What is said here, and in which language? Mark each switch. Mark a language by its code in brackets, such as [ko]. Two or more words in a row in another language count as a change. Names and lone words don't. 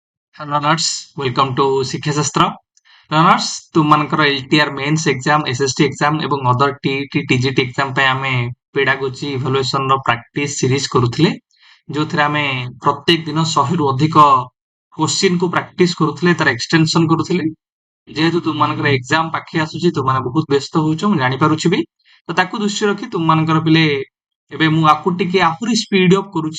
[en] Learners, welcome to [or] ଶିକ୍ଷା ଶାସ୍ତ୍ର। Learners, ତୁମମାନଙ୍କର [en] LTR mains exam, SSD exam [or] ଏବଂ [en] other TET, TGT exam [or] ପାଇଁ ଆମେ [en] pedagogy evaluation [or] ର [en] practice series [or] କରୁଥିଲେ, ଯୋଉଥିରେ ଆମେ ପ୍ରତ୍ୟେକ ଦିନ 100ରୁ ଅଧିକ question କୁ practice କରୁଥିଲେ, ତାର extension କରୁଥିଲେ। ଯେହେତୁ ତୁମମାନଙ୍କର exam ପାଖେଇ ଆସୁଛି, ତୁମମାନେ ବହୁତ ବ୍ୟସ୍ତ ହଉଛ, ମୁଁ ଜାଣିପାରୁଛି ବି। ତ ତାକୁ ଦୃଷ୍ଟିରେ ରଖି ତୁମମାନଙ୍କର ପିଲେ ଏବେ ମୁଁ ଆକୁ ଟିକେ ଆହୁରି [en] speed up [or] କରୁଛି।